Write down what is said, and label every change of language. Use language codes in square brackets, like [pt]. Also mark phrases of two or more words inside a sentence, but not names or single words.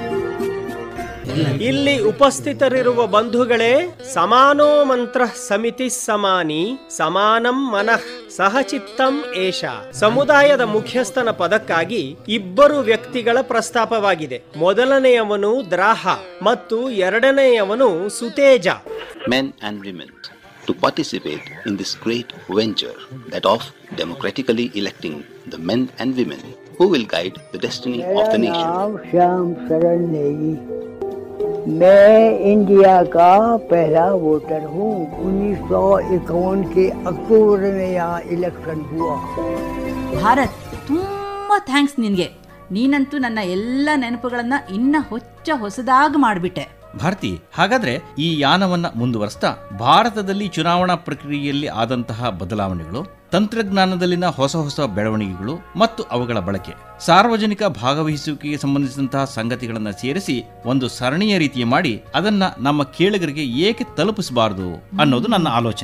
[kn] ಇಲ್ಲಿ ಉಪಸ್ಥಿತರಿರುವ ಬಂಧುಗಳೇ, [sa] ಸಮಾನೋ ಮಂತ್ರ ಸಮಿತಿ ಸಮಾನಿ ಸಮಾನಂ ಮನಃ ಸಹಚಿತ್ತಂ ಏಷ. [kn] ಸಮುದಾಯದ ಮುಖ್ಯಸ್ಥನ ಪದಕ್ಕಾಗಿ ಇಬ್ಬರು ವ್ಯಕ್ತಿಗಳ ಪ್ರಸ್ತಾಪವಾಗಿದೆ. ಮೊದಲನೆಯವನು ದ್ರಾಹ ಮತ್ತು ಎರಡನೆಯವನು ಸುತೇಜ. [en] Men and women to participate in this great venture, that of democratically electing the men and women who will guide the destiny of the nation. [hi] श्याम शरण नेगी, मैं इंडिया का पहला वोटर हूँ. 1951 के अक्टूबर में यहाँ इलेक्शन हुआ. [kn] ಭಾರತ್, ತುಂಬಾ ಥ್ಯಾಂಕ್ಸ್ ನಿನ್ಗೆ. ನೀನಂತೂ ನನ್ನ ಎಲ್ಲ ನೆನಪುಗಳನ್ನ ಇನ್ನ ಹೊಸದಾಗಿ ಮಾಡಿಬಿಟ್ಟೆ. ಭಾರತಿ, ಹಾಗಾದ್ರೆ ಈ ಯಾನವನ್ನ ಮುಂದುವರಿಸ್ತಾ ಭಾರತದಲ್ಲಿ ಚುನಾವಣಾ ಪ್ರಕ್ರಿಯೆಯಲ್ಲಿ ಆದಂತಹ ಬದಲಾವಣೆಗಳು, ತಂತ್ರಜ್ಞಾನದಲ್ಲಿನ ಹೊಸ ಹೊಸ ಬೆಳವಣಿಗೆಗಳು ಮತ್ತು ಅವುಗಳ ಬಳಕೆ, ಸಾರ್ವಜನಿಕ ಭಾಗವಹಿಸುವಿಕೆಗೆ ಸಂಬಂಧಿಸಿದಂತಹ ಸಂಗತಿಗಳನ್ನು ಸೇರಿಸಿ ಒಂದು ಸರಣಿಯ ರೀತಿಯ ಮಾಡಿ ಅದನ್ನ ನಮ್ಮ ಕೇಳುಗರಿಗೆ ಏಕೆ ತಲುಪಿಸಬಾರದು ಅನ್ನೋದು ನನ್ನ ಆಲೋಚನೆ.